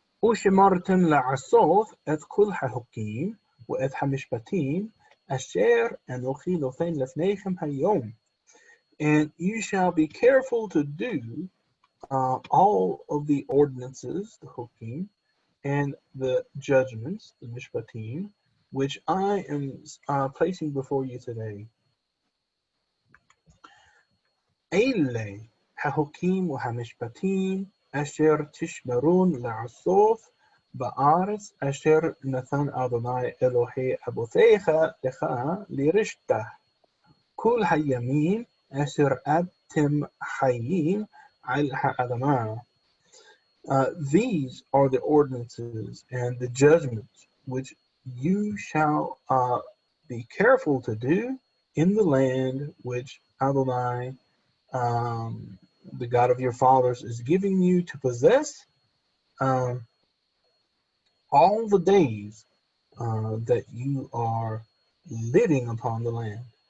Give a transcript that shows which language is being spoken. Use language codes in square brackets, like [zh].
[he] ושמרתם לעשות את כל החוקים ואת המשפטים אשר אנוכי נותן לפניכם היום. [en] And you shall be careful to do all of the ordinances, the hukim, and the judgments, the mishpatim, which I am placing before you today. [he] אלה החוקים והמשפטים אשר תשמרון לעשות בארץ אשר נתן אדוני אלוהי אבותיך לך לירשתה. כל הימים אשר אתם חיים על האדמה. [en] These are the ordinances and the judgments which you shall be careful to do in the land which Adonai, the God of your fathers, is giving you to possess all the days that you are living upon the land.